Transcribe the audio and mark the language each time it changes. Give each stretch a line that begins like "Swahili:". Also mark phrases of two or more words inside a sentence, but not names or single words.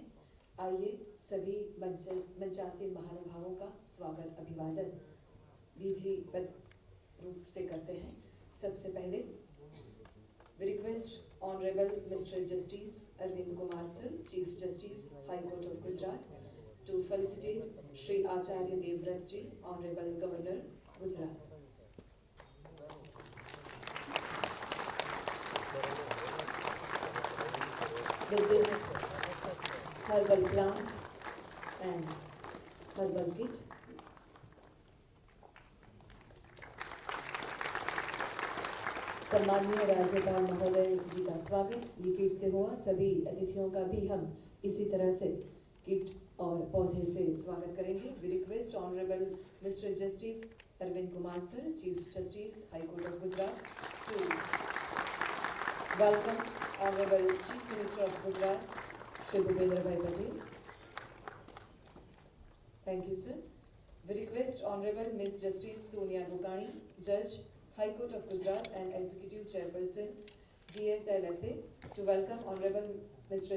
Hindi: आइए सभी मंचासीन महानुभावों का स्वागत अभिवादन विधिवत रूप से करते हैं। सबसे पहले
English: we request Honorable Mr. Justice Arvind Kumar sir, Chief Justice High Court of Gujarat, to felicitate Shri Acharya Devvrat ji, Honorable Governor Gujarat. With this herbal plant and herbal kit,
Hindi: सम्माननीय राज्यपाल महोदय जी का स्वागत ये किट से हुआ। सभी अतिथियों का भी हम इसी तरह से किट और पौधे से स्वागत करेंगे।
English: We request Honorable Mr. Justice Arvind Kumar sir, Chief Justice High Court of Gujarat, to welcome Honorable Chief Minister of Gujarat, Shri Bhupendra Bhai Patel. Thank you, sir. We request Honorable Ms. Justice Sonia Gokani, Judge, High Court of Gujarat and Executive Chairperson, DSLSA, to welcome Honorable Mr.